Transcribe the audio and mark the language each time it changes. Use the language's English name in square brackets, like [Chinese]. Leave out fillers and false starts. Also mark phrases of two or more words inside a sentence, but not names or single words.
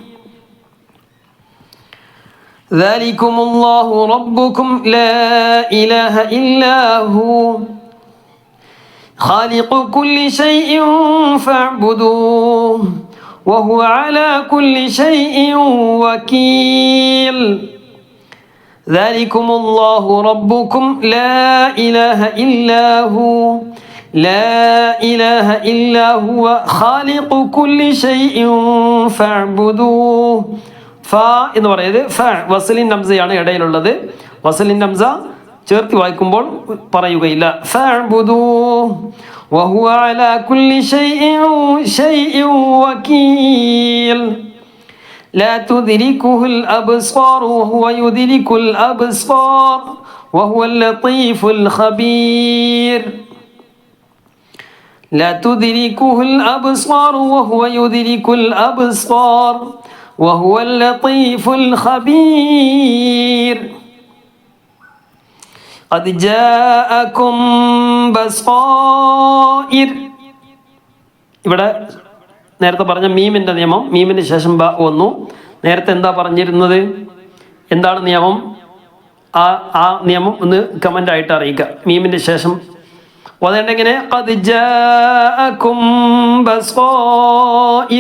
[Arabic] ذلكم الله ربكم لا إله إلا هو خالق كل شيء فاعبدوه وهو على كل شيء وكيل. ذلكم الله ربكم لا إله إلا هو لا إله إلا هو خالق كل شيء فاعبدوه. [Malayalam] ഫ എന്ന് പറയുന്നത് ഫ വസലിൻ ഹംസയാണ് ഇടയിലുള്ളത്. വസലിൻ ഹംസ ചേർത്ത് വായിക്കുമ്പോൾ പറയുകയില്ല. [Arabic] فاعبدوه وهو على كل شيء وكيل لا تدركه الأبصار وهو يدرك الأبصار وهو اللطيف الخبير. لا تدركه الأبصار وهو يدرك الأبصار وهو اللطيف الخبير. قد جاءكم بصائر. [Malayalam] ഇവിടെ നേരത്തെ പറഞ്ഞ മീമിൻ്റെ നിയമം, മീമിന് ശേഷം ബ വന്നു. നേരത്തെ എന്താ പറഞ്ഞിരുന്നത്, എന്താണ് നിയമം? ആ നിയമം ഒന്ന് കമൻ്റ് ആയിട്ട് അറിയിക്കുക. മീമിൻ്റെ ശേഷം അതെണ്ടെങ്ങനെ [Arabic] قد جاءكم بصائر.